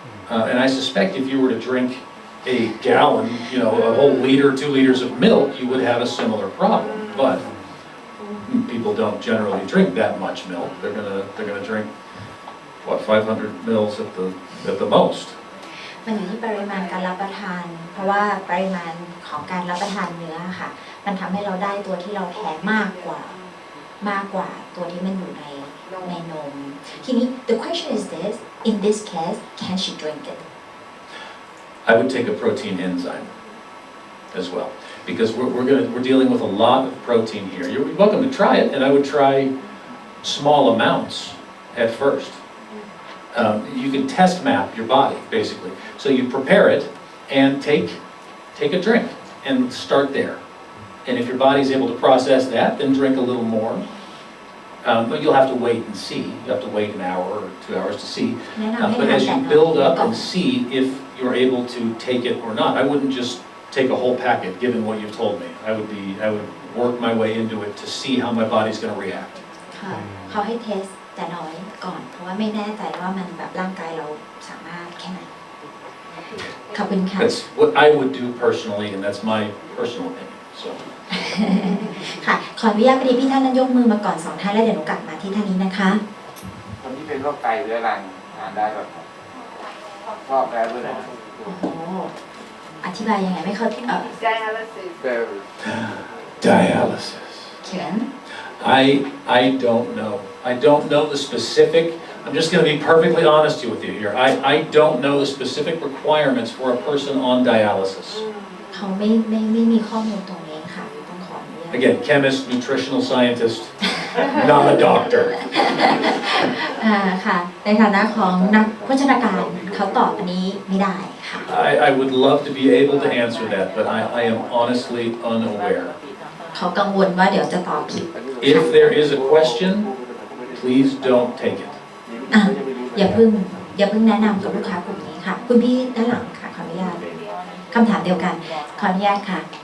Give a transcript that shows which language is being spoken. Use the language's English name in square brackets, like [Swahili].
[English] And I suspect if you were to drink a gallon, a whole liter, 2 liters of milk, you would have a similar problem. But people don't generally drink that much milk. They're gonna drink what 500 mils at the most. [Thai] มันอยู่ที่ปริมาณการรับประทานเพราะว่าปริมาณของการรับประทานเนื้อค่ะมันทำให้เราได้ตัวที่เราแพ้มากกว่าตัวที่มันอยู่ในนมทีนี้ [English] the question is this in this case can she drink it I would take a protein enzyme as well because we're dealing with a lot of protein here. You're welcome to try it, and I would try small amounts at first. You can test map your body basically. So you prepare it and take a drink and start there. And if your body's able to process that, then drink a little more. But you'll have to wait and see. You have to wait an hour or 2 hours to see. But as you build up and see if you're able to take it or not, I wouldn't just take a whole packet given what you've told me. I would work my way into it to see how my body's going to react. [Thai] ค่ะเขาให้เทสแต่น้อยก่อนเพราะว่าไม่แน่ใจว่ามันแบบร่างกายเราสามารถแค่ไหนขอบคุณค่ะ [English] That's what I would do personally, and that's my personal opinion. So. [Thai] ค่ะขออนุญาตพอดีพี่ท่านนั้นยกมือมาก่อน2ท่านแล้วเดี๋ยวหนูกลับมาที่ท่านนี้นะคะ คนที่เป็นโรคไตเรื้อรังทานได้แบบชอบแล้วด้วยนะ โอ้โหอธิบายยังไงไม่เข้า [English] dialysis Dialysis. Ken I don't know. I don't know the specific. I'm just going to be perfectly honest with you here. I don't know the specific requirements for a person on dialysis. [Thai] เขาไม่มีข้อมูลตรงนี้ค่ะต้องขออนุญาต [English] Again, chemist, nutritional scientist, not a doctor. [Thai] ค่ะในฐานะของนักโภชนาการเขาตอบอันนี้ไม่ได้ค่ะ [English] I would love to be able to answer that, but I am honestly unaware. [Thai] เขากังวลว่าเดี๋ยวจะตอบผิด [English] If there is a question, please don't take it. [Thai] อย่าเพิ่งแนะนำกับลูกค้ากลุ่มนี้ค่ะคุณพี่ด้านหลังค่ะขออนุญาต คำถามเดียวกันขออนุญาตค่ะ